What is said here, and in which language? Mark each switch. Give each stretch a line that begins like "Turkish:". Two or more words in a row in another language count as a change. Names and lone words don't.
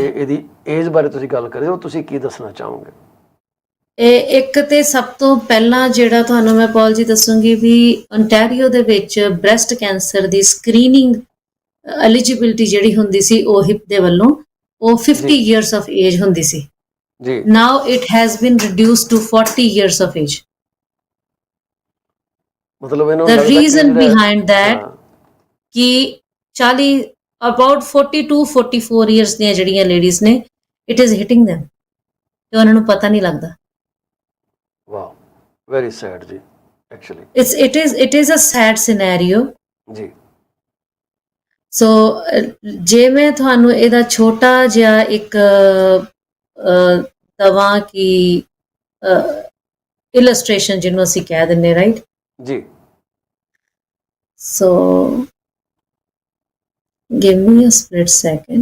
Punjabi: ਇਹਦੀ ਏਜ ਬਾਰੇ ਤੁਸੀਂ ਗੱਲ ਕਰੇ ਹੋ, ਤੁਸੀਂ ਕੀ ਦੱਸਣਾ ਚਾਹੋਗੇ? ਇੱਕ ਤੇ ਸਭ ਤੋਂ ਪਹਿਲਾਂ ਜਿਹੜਾ ਤੁਹਾਨੂੰ ਮੈਂ ਪੌਲ ਜੀ ਦੱਸੂਗੀ ਵੀ ਓਨਟਾਰੀਓ ਦੇ ਵਿੱਚ
English: breast cancer
Punjabi: ਦੀ
English: screening eligibility
Punjabi: ਜਿਹੜੀ ਹੁੰਦੀ ਸੀ ਉਹ ਹਿਪ ਦੇ ਵੱਲੋਂ, ਉਹ 50
English: years of age
Punjabi: ਹੁੰਦੀ ਸੀ। ਜੀ
English: now it has been reduced to 40 years of age.
Punjabi: ਮਤਲਬ ਇਹਨੂੰ
English: the
Punjabi: ਲੱਗਦਾ
English: reason behind that
Punjabi: ਕਿ 40 about 42 44 years ਦੀਆਂ ਜਿਹੜੀਆਂ ਲੇਡੀਜ਼ ਨੇ,
English: it is hitting them
Punjabi: ਤੇ ਉਹਨਾਂ ਨੂੰ ਪਤਾ ਨਹੀਂ ਲੱਗਦਾ।
English: Wow, very sad ji, actually it is a sad scenario
Punjabi: ਜੀ। ਸੋ ਜੇ ਮੈਂ ਤੁਹਾਨੂੰ ਇਹਦਾ ਛੋਟਾ ਜਿਹਾ ਇੱਕ ਦਵਾਂ ਕਿ ਇਲਸਟ੍ਰੇਸ਼ਨ ਜਿਹਨੂੰ ਅਸੀਂ ਕਹਿ ਦਿੰਦੇ, ਰਾਈਟ ਜੀ।
English: So give me a split second